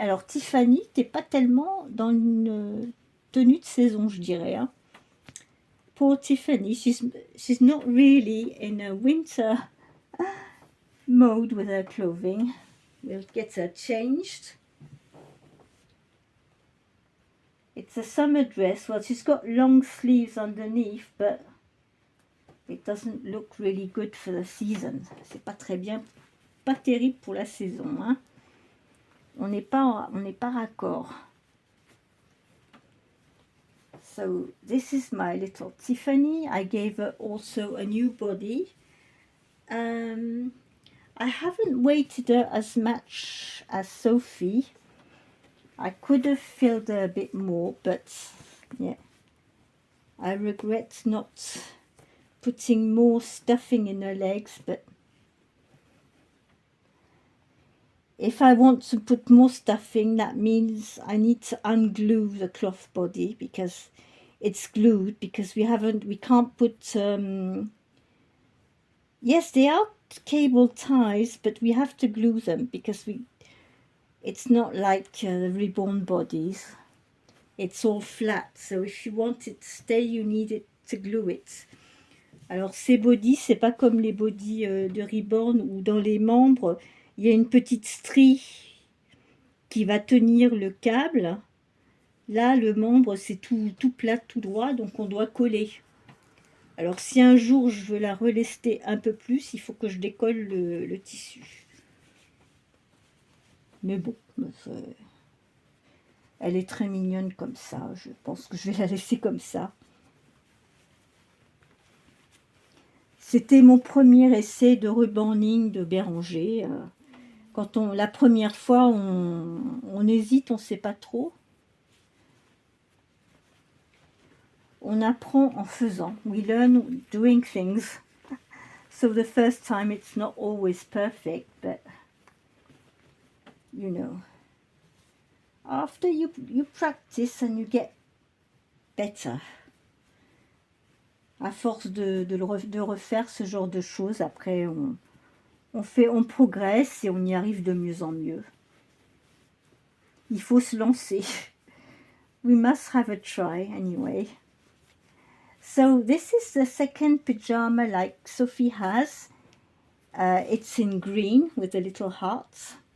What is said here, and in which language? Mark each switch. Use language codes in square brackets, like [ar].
[fr] Alors Tiffany, t'es pas tellement dans une tenue de saison, je dirais. Hein. [en] Poor Tiffany, she's not really in a winter mode with her clothing. We'll get her changed. It's a summer dress. Well, she's got long sleeves underneath, but it doesn't look really good for the season. C'est pas très bien, pas terrible pour la saison. Hein. On n'est pas raccord. So this is my little Tiffany. I gave her also a new body. I haven't weighted her as much as Sophie. I could have filled her a bit more, but yeah, I regret not putting more stuffing in her legs, but if I want to put more stuffing, that means I need to unglue the cloth body because it's glued, because we can't put, yes, they are cable ties, but we have to glue them because it's not like the reborn bodies. It's all flat, so if you want it to stay, you need it to glue it. [fr] Alors ces bodies, c'est pas comme les bodies de reborn où dans les membres, il y a une petite strie qui va tenir le câble. Là, le membre, c'est tout plat, tout droit, donc on doit coller. Alors si un jour je veux la relester un peu plus, il faut que je décolle le tissu. Mais bon, elle est très mignonne comme ça. Je pense que je vais la laisser comme ça. C'était mon premier essai de rebanding de Béranger. Quand la première fois, on hésite, on ne sait pas trop. On apprend en faisant. [en] We learn doing things. So the first time it's not always perfect, but you know, after you practice and you get better. [fr] À force de refaire ce genre de choses, après on progresse et on y arrive de mieux en mieux. Il faut se lancer. [en] We must have a try anyway. So this is the second pyjama like Sophie has. It's in green with the little hearts.